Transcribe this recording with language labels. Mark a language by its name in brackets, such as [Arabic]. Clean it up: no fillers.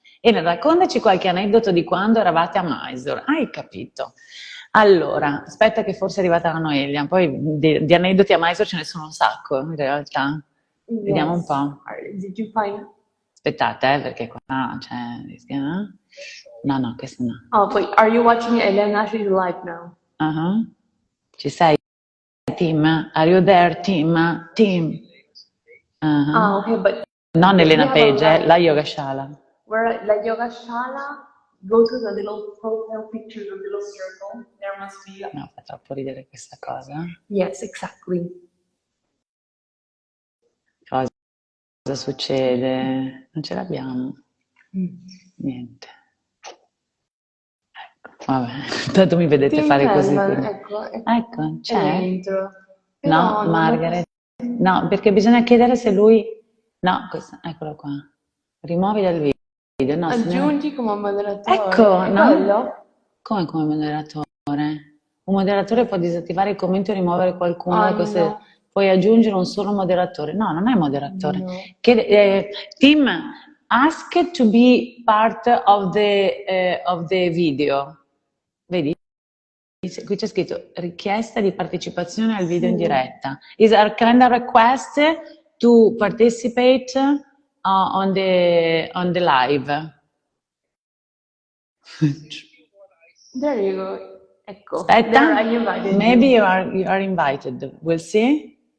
[Italian] E raccontaci qualche aneddoto di quando eravate a Mysore. Hai capito? Allora, aspetta che forse è arrivata la Noelia, poi di aneddoti a Mysore ce ne sono un sacco in realtà. [English] Yes. [Italian] Vediamo un po'. [English] Did you find... [Italian] Aspettate, perché qua c'è... No, questo no. [English] Oh, wait, are you watching Elena? She's live now. [Italian] Ci sei, Tim? [English] Are you there, Tim? Tim? Okay, but... [Italian] Non Elena Page, la Yoga Shala. [English] We're at la Yoga Shala. Go to the little profile picture, the little circle. There must be... [Italian] No, fa troppo ridere questa cosa. [English] Yes, exactly. [Italian] Cosa succede? Non ce l'abbiamo. Niente. Ecco, vabbè, tanto mi vedete fare così. Ecco, c'è. No, Margaret. No, perché bisogna chiedere se lui... No, eccolo qua. Rimuovi dal video. No, aggiungi come moderatore. Ecco, no? Quello? Come moderatore? Un moderatore può disattivare il commento e rimuovere qualcuno da queste... No. Puoi aggiungere un solo moderatore. No, non è moderatore. No. Tim, [English] ask to be part of the video. [Italian] Vedi? qui c'è scritto richiesta di partecipazione al video in diretta. [English] Is a kind of request to participate on the live. There you go. [Italian] Ecco. Aspetta, [English] There I invited maybe you. you are invited. We'll see.